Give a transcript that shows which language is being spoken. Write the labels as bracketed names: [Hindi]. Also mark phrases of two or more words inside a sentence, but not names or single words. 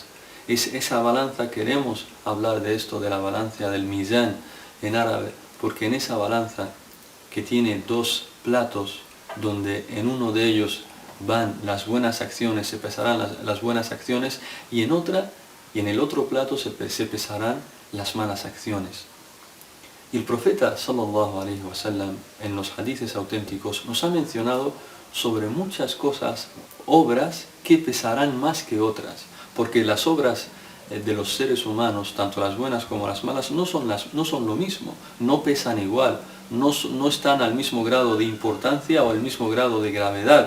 [Spanish] Es esa balanza, queremos hablar de esto, de la balanza del mizán en árabe, porque en esa balanza, que tiene 2 platos, donde en uno de ellos van las buenas acciones, se pesarán las buenas acciones, y en el otro plato se pesarán las malas acciones. Y el profeta [Arabic] صلى الله عليه وسلم [Spanish] en los hadices auténticos nos ha mencionado sobre muchas cosas, obras que pesarán más que otras, porque las obras de los seres humanos, tanto las buenas como las malas, no son lo mismo, no pesan igual, no están al mismo grado de importancia o al mismo grado de gravedad.